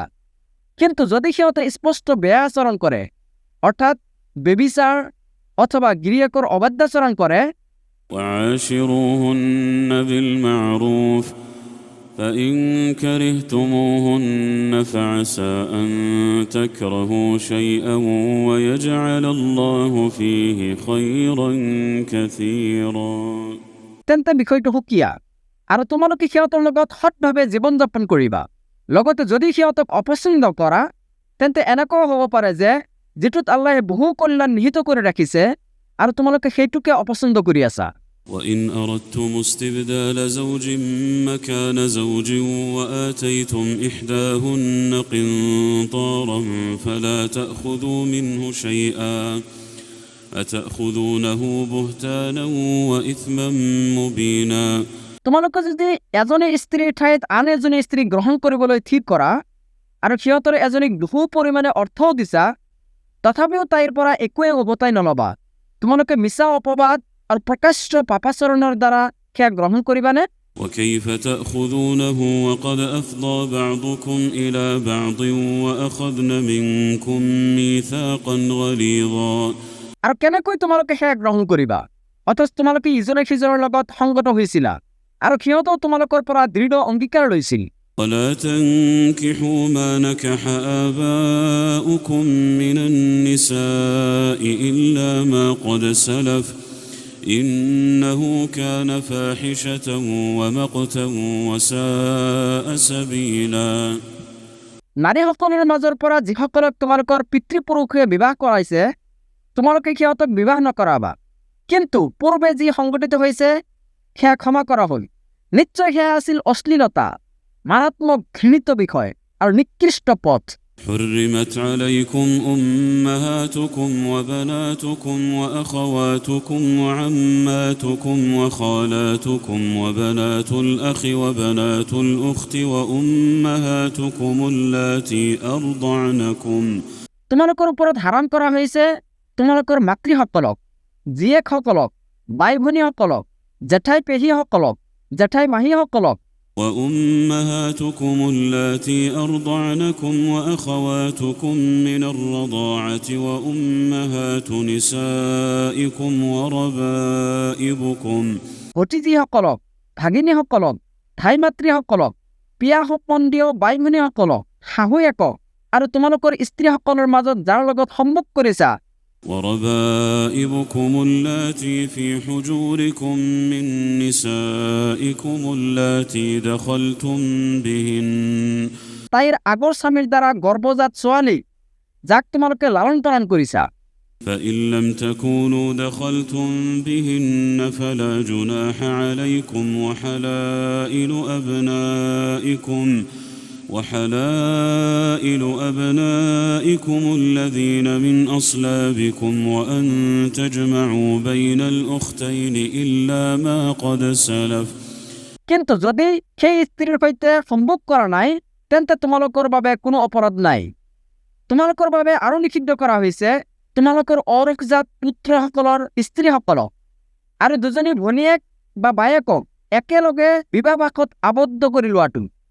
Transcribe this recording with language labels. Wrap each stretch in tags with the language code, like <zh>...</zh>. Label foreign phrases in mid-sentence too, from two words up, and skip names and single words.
<as>কিন্তু যদি সিহঁতে স্পষ্ট বেয়া আচৰণ কৰে অৰ্থাৎ ব্যভিচাৰ অথবা গিৰিয়েকৰ অবাধ্যাচৰণ কৰে</as> <ar>وعاشروهن بالمعروف فإن كرهتموهن فعسى أن تكرهوا شيئا ويجعل الله فيه خيرا كثيرا</ar> <as>তেন্তে বিষয়টো সুকীয়া আৰু তোমালোকে সিহঁতৰ লগত সৎভাৱে জীৱন যাপন কৰিবা। লগতে যদি সিহঁতক অপছন্দ কৰা তেন্তে এনেকুৱাও হ'ব পাৰে যে যিটোত আল্লাহে বহু কল্যাণ নিহিত কৰি ৰাখিছে আৰু তোমালোকে সেইটোকে অপছন্দ কৰি আছা।</as> <ar>وإن أردتم استبدال زوج مكان زوج وآتيتم إحداهن قنطارا فلا تأخذوا منه شيئا أتأخذونه بهتانا وإثما مبينا</ar> <as>তোমালোকে যদি এজনী স্ত্ৰীৰ ঠাইত আন এজনী স্ত্ৰী গ্ৰহণ কৰিবলৈ ঠিক কৰা আৰু সিহঁতৰ এজনীক বহু পৰিমাণে অৰ্থও দিছা তথাপিও তাইৰ পৰা একোৱে উভতাই নল'বা। তোমালোকে মিছা অপবাদ আৰু প্ৰকাশ্য পাপাচৰণৰ দ্বাৰা সেয়া গ্ৰহণ কৰিবানে?</as> <ar>وكيف تأخذونه وقد أفضى بعضكم إلى بعض وأخذن منكم ميثاقا غليظا</ar> <as>আৰু কেনেকৈ তোমালোকে সেয়া গ্ৰহণ কৰিবা অথচ তোমালোকে ইজনে সিজনৰ লগত সংগত হৈছিলা আৰু সিহঁতেও তোমালোকৰ পৰা দৃঢ় অংগীকাৰ লৈছিল।</as> <ar>ولا تنكحوا ما نكح آباؤكم من النساء إلا ما قد سلف إنه كان فاحشة ومقتا وساء سبيلا</ar> <as>নাৰীসকলৰ মাজৰ পৰা যিসকলক তোমালোকৰ পিতৃপুৰুষে বিবাহ কৰাইছে তোমালোকে সিহঁতক বিবাহ নকৰাবা। কিন্তু পূৰ্বে যি সংঘটিত হৈছে সেয়া ক্ষমা কৰা হ'ল। নিশ্চয় সেয়া আছিল অশ্লীলতা, মাৰাত্মক ঘৃণিত বিষয় আৰু নিকৃষ্ট পথ।</as> <ar>حرمت عليكم أمهاتكم وبناتكم وأخواتكم وعماتكم وخالاتكم وبنات الأخ وبنات الأخت وأمهاتكم اللاتي أرضعنكم</ar> <as>তোমালোকৰ ওপৰত হাৰাম কৰা হৈছে তোমালোকৰ মাতৃসকলক, জীয়েকসকলক, বাই ভনীসকলক, জেঠাই পেহীসকলক, জেঠাই মাহীসকলক</as> <ar>وأمهاتكم اللاتي أرضعنكم وأخواتكم من الرضاعة وأمهات نسائكم وربائبكم</ar> <as>ভতিজীসকলক, ভাগিনীসকলক, ঠাই মাতৃসকলক, পিয়া সম্বন্ধীয় বাই ভনীসকলক, শাহুৱেকক আৰু তোমালোকৰ স্ত্ৰীসকলৰ মাজত যাৰ লগত সম্ভোগ কৰিছা</as> <ar>وربائبكم اللاتي في حجوركم من نسائكم اللاتي دخلتم بهن</ar> <as>তাইৰ আগৰ স্বামীৰ দ্বাৰা গৰ্ভজাত ছোৱালী যাক তোমালোকে লালন পালন কৰিছা।</as> <ar>فإن لم تكونوا دخلتم بهن فلا جناح عليكم وحلائل أبنائكم الذين من أصلابكم وأن تجمعوا بين الأختين إلا ما قد سلف</ar> <as>কিন্তু যদি সেই স্ত্ৰীৰ সৈতে সম্ভোগ কৰা নাই তেন্তে তোমালোকৰ বাবে কোনো অপৰাধ নাই। তোমালোকৰ বাবে আৰু নিষিদ্ধ কৰা হৈছে তোমালোকৰ অৰক্ষজাত পুত্ৰসকলৰ স্ত্ৰীসকলক আৰু দুজনী ভনীয়েক বা বায়েকক একেলগে বিবাহপাশত আবদ্ধ কৰি লোৱাটো।</as>